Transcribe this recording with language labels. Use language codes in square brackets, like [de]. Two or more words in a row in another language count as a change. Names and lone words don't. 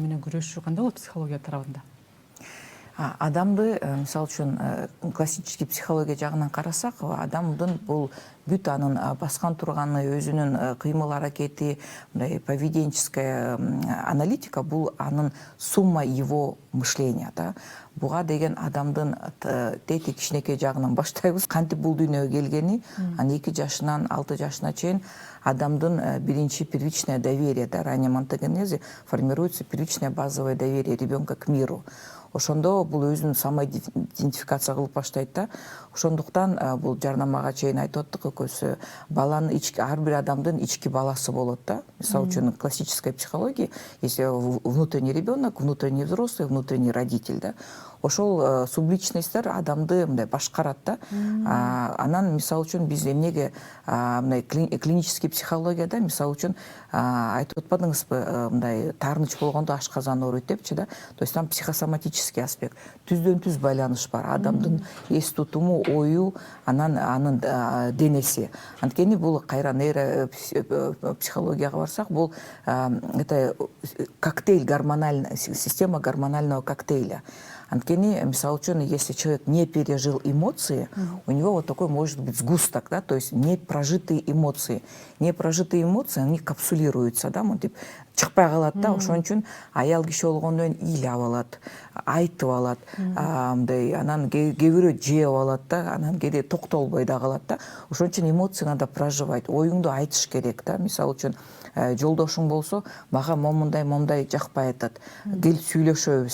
[ky] Ошо менен күрөшүү кандай болот психология тарабында? Адамды мисалы үчүн классический психология жагынан карасак, адамдын бул бүт анын баскан турганы, өзүнүн кыймыл аракети, мындай [ru] поведенческая аналитика [ky] бул анын [ru] сумма его мышления [ky] да. Буга деген адамдын тети кичинекей жагынан баштайбыз. Кантип бул дүйнөгө келгени, анан 2 жашынан 6 жашына чейин адамдын биринчи [ru] первичное доверие, да, ранее монтогенезе формируется первичное базовое доверие ребенка к миру. [ky] Ошондо бул өзүн самоидентификация кылып баштайт да. Ошондуктан бул жарнамага чейин айтып аттык экөөсү, баланын ар бир адамдын ички баласы болот да. Мисалы үчүн [ru] классическая психология, если внутренний ребенок, внутренний взрослый, внутренний родитель да. [ky] Ошол субличностьтер адамды мындай башкарат да. Анан мисалы үчүн биз эмнеге мындай клинический психологияда мисалы үчүн айтып атпадыңызбы, мындай таарыныч болгондо ашказан ооруйт депчи да. [ru] То есть там психосоматический аспект, [ky] түздөн түз байланыш бар. Адамдын эс тутуму, ою, анын денеси. Анткени бул кайра нейропсихологияга барсак, бул [ru] это коктейль гормональный, система гормонального коктейля. [ky] Анткени, мисалы үчүн, [ru] если человек не пережил эмоции, у него вот такой может быть сгусток, да, то есть непрожитые эмоции. Непрожитые эмоции, они капсулируются, да, [ky] монтип чыкпай калат да. Ошон үчүн аял киши болгондон кийин ыйлап алат, айтып алат, мындай анан кээ бирөө жеп алат да, анан кээде токтолбой да калат да. Ошон үчүн эмоцияны [ru] надо проживать, [ky] оюңду айтыш керек да. Мисалы үчүн жолдошуң болсо, мага момундай жакпай атат, кел сүйлөшөбүз.